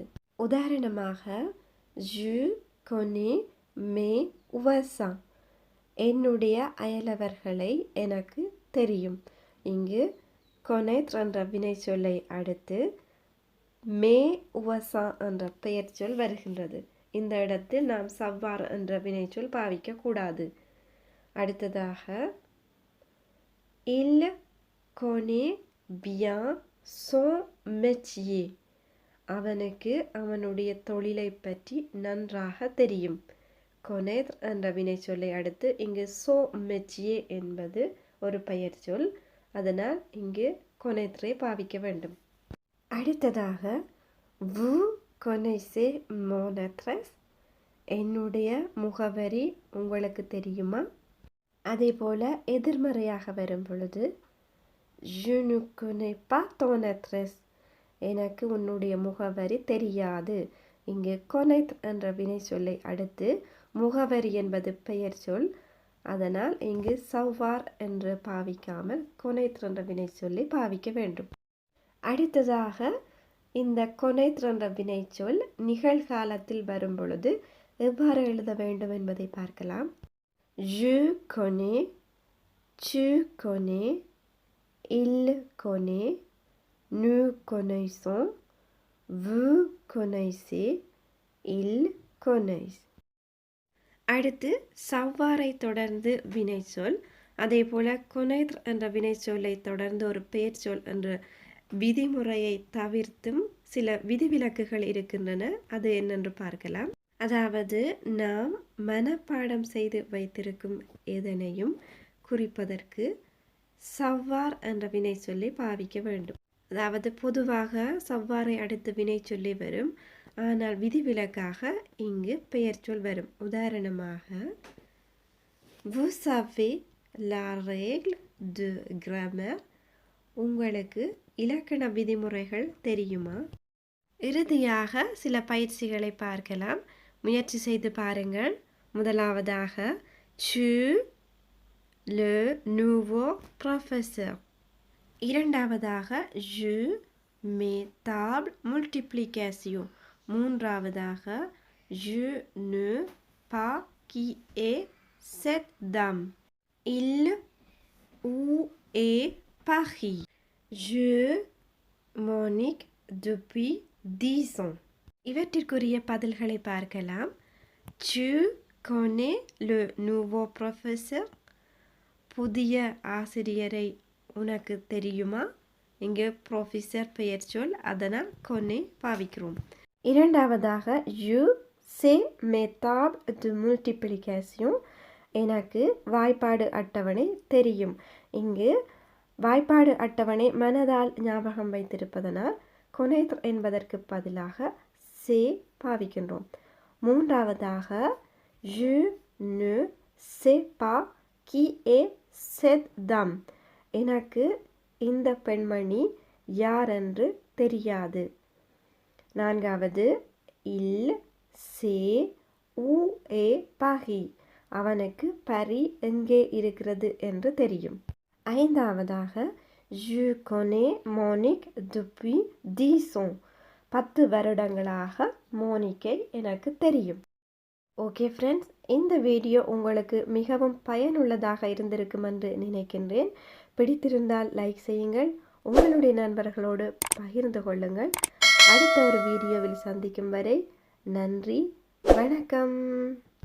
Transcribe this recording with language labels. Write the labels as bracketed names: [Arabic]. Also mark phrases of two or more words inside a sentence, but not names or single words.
[French] உதாரணமாக je connais mes voisins. [Tamil] என்னுடைய அயலவர்களை எனக்கு தெரியும். இங்கு connaître என்ற வினை சொல்லை அடுத்து [French] mes voisins [Tamil] என்ற பெயர் சொல் வருகின்றது. இந்த இடத்தில் நாம் சவ்வார் என்ற வினை சொல் பாவிக்க கூடாது. [French] அடுத்ததாக il connaît bien son métier. [Tamil] அவனுக்கு அவனுடைய தொழிலை பற்றி நன்றாக தெரியும். connaître என்ற வினை சொல்லை அடுத்து இங்கு [French] son métier [Tamil] என்பது ஒரு பெயர் சொல். அதனால் இங்கு connaître பாவிக்க வேண்டும். [French] அடுத்ததாக vous connaissez mon adresse. [Tamil] என்னுடைய முகவரி உங்களுக்கு தெரியுமா? அதே போல எதிர்மறையாக வரும் பொழுது [French] je ne connais pas ton adresse. [Tamil] எனக்கு உன்னுடைய முகவரி தெரியாது. இங்கு connaître என்ற வினை சொல்லை அடுத்து முகவரி என்பது பெயர் சொல். அதனால் இங்கு சவ்வார் என்று பாவிக்காமல் connaître என்ற வினை சொல்லி பாவிக்க வேண்டும். அடுத்ததாக இந்த connaître என்ற வினை சொல் நிகழ்காலத்தில் வரும் பொழுது எவ்வாறு எழுத வேண்டும் என்பதை பார்க்கலாம். [French] je connais, tu connais, il connaît, nous connaissons, vous connaissez, ils connaissent. [Tamil] அடுத்து சவ்வாரை தொடர்ந்து வினை சொல், அதே போல connaître என்ற வினை சொல்லை தொடர்ந்து ஒரு பெயர் சொல் என்ற விதிமுறையை தவிர்த்தும் சில விதிவிலக்குகள் இருக்கின்றன. அது என்னென்று பார்க்கலாம். அதாவது நாம் மனப்பாடம் செய்து வைத்திருக்கும் எதனையும் குறிப்பதற்கு சவ்வார் என்ற வினை சொல்லி பாவிக்க வேண்டும். அதாவது பொதுவாக சவ்வாரை அடுத்து வினை சொல்லி வரும், ஆனால் விதிவிலக்காக இங்கு பெயர் சொல் வரும். [French] உதாரணமாக vous savez la règle de grammaire. [Tamil] உங்களுக்கு இலக்கண விதிமுறைகள் தெரியுமா? இறுதியாக சில பயிற்சிகளை பார்க்கலாம். முயற்சி செய்து பாருங்கள். முதலாவதாக [French] tu le nouveau professeur. இரண்டாவதாக je mes table multiplication. மூன்றாவதாக je ne pas qui est cette dame. Il où est Paris. Je Monique depuis 10 ans. [Tamil] இவற்றிற்குரிய பதில்களை பார்க்கலாம். [French] tu connais le nouveau professeur. [Tamil] புதிய ஆசிரியரை உனக்கு தெரியுமா? இங்கு ப்ரொஃபஸர் பெயர் சொல், அதனால் connais பாவிக்கிறோம். [French] இரண்டாவதாக je sais mes tables de multiplication. [Tamil] எனக்கு வாய்ப்பாடு அட்டவணை தெரியும். இங்கு வாய்ப்பாடு அட்டவணை மனதால் ஞாபகம் வைத்திருப்பதனால் connaître என்பதற்கு பதிலாக சே பாவிக்கின்றோம். [French] மூன்றாவதாக je ne sais pas qui est cette dame. [Tamil] எனக்கு இந்த பெண்மணி யார் என்று தெரியாது. நான்காவது [French] il sait où est Paris, [Tamil] அவனுக்கு பரி எங்கே இருக்கிறது என்று தெரியும். [French] 5வதாக je connais Monique depuis 10 ans, [Tamil] 10 வருடங்களாக மோனிக்கை எனக்கு தெரியும். [English] okay friends, [Tamil] இந்த வீடியோ உங்களுக்கு மிகவும் பயனுள்ளதாக இருந்திருக்கும் என்று நினைக்கின்றேன். பிடித்திருந்தால் லைக் செய்யுங்கள், உங்களுடைய நண்பர்களோடு பகிர்ந்து கொள்ளுங்கள். அடுத்த ஒரு வீடியோவில் சந்திக்கும் வரை நன்றி, வணக்கம்.